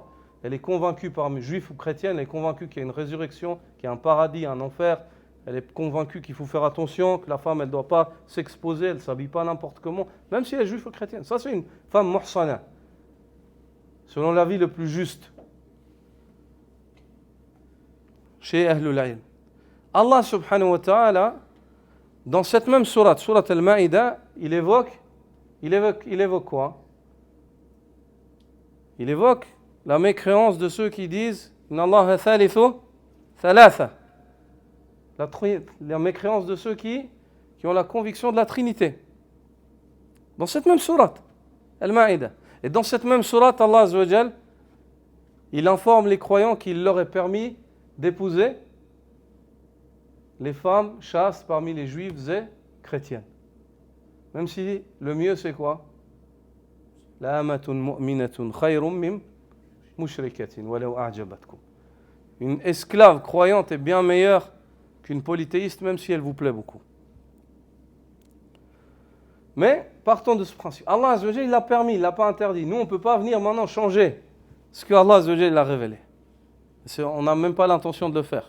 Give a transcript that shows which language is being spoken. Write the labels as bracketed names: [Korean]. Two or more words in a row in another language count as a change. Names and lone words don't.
[French] Elle est convaincue parmi juifs ou chrétiens, elle est convaincue qu'il y a une résurrection, qu'il y a un paradis, un enfer. Elle est convaincue qu'il faut faire attention, que la femme, elle ne doit pas s'exposer, elle ne s'habille pas n'importe comment, même si elle est juive ou chrétienne. Ça, c'est une femme muhsana, selon l'avis le plus juste chez [Arabic] أهل العلم. الله سبحانه وتعالى, [French] dans cette même sourate, sourate al-Ma'ida, il évoque quoi? Il évoque la mécréance de ceux qui disent [Arabic] إن الله ثالث ثلاثة. [French] La mécréance de ceux qui ont la conviction de la Trinité. Dans cette même sourate, Al-Ma'ida. Et dans cette même sourate, Allah [Arabic] عز وجل, [French] il informe les croyants qu'il leur est permis d'épouser les femmes chastes parmi les juifs et chrétiennes. Même si le mieux c'est quoi? [Arabic] لأمة مؤمنة خير من مشركة ولو أعجبتكم. [French] Une esclave croyante est bien meilleure qu'une polythéiste, même si elle vous plaît beaucoup. Mais partons de ce principe. Allah [Arabic] عز وجل, [French] il l'a permis, il ne l'a pas interdit. Nous, on ne peut pas venir maintenant changer ce que Allah [Arabic] عز وجل [French] l'a révélé. On n'a même pas l'intention de le faire.